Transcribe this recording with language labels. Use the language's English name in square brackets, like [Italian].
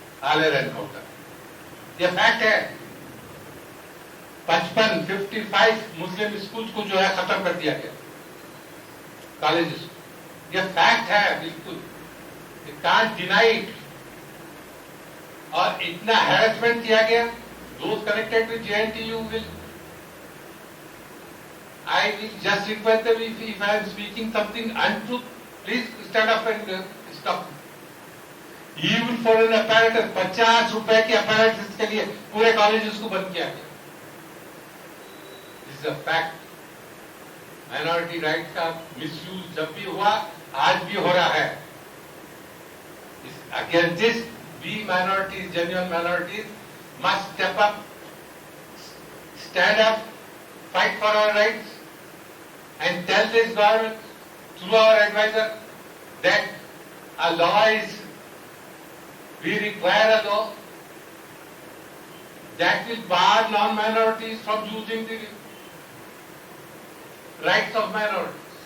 [Hindi] Aler encounter, ये fact है. 55 मुस्लिम school को जो है खत्म कर दिया गया, कॉलेजेस. ये फैक्ट है बिल्कुल, [English] You can't deny it. [Hindi] और इतना हैरेसमेंट किया गया. [English] Those connected with JNTU will, I will just request them, if I am speaking something untruth, please stand up and stop. Even for an apparatus, [Hindi] 50 रुपए के apparatus के लिए पूरे colleges को बंद किया गया. [English] This is a fact. [Hindi] Minority right का मिसयूज जब भी हुआ, आज भी हो रहा है. [English] Against this, we minorities, genuine minorities, must step up, stand up, fight for our rights, and tell this government through our advisor that a law is, we require a law that will bar non-minorities from using the rights of minorities.